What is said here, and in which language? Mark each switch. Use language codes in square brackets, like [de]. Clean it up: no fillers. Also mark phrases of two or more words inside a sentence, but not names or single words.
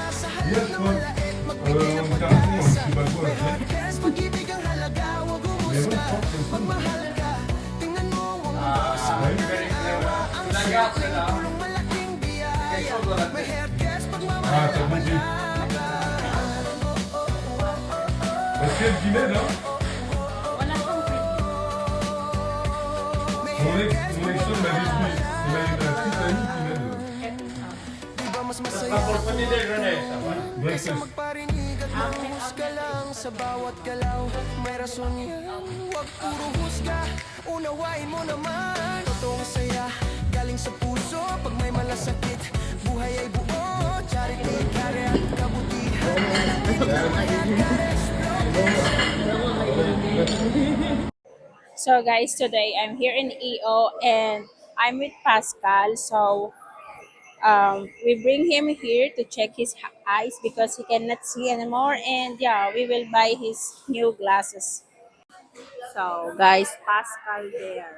[tl] Sa halip na malait, magbigay ng pag-asa. Mahekares, pag-ibig ang halaga. Huwag humusga, magmahal ka. Tingnan mo ang mundo sa pagkakatawa. Ang simpleng tulong malaking biyaya. Mahekares, pagmamahal ang pag-aba. [fr] Est-ce qu'il y a le Guinée là? Mon ex-femme m'a dit oui. Il a une petite amie Guinée. [tl] Di ba mas masaya kung kaysa magparinig at manghusga lang sa bawat galaw? May rason yan, huwag puro husga. Unawain mo naman, totoong saya galing sa puso. Pag may malasakit, buhay ay buo. [en] Charity, care [tl] at kabutihan. [en] So guys, today I'm here in EO and I'm with Pascal. So we bring him here to check his eyes because he cannot see anymore. And yeah, we will buy his new glasses. So guys, Pascal there.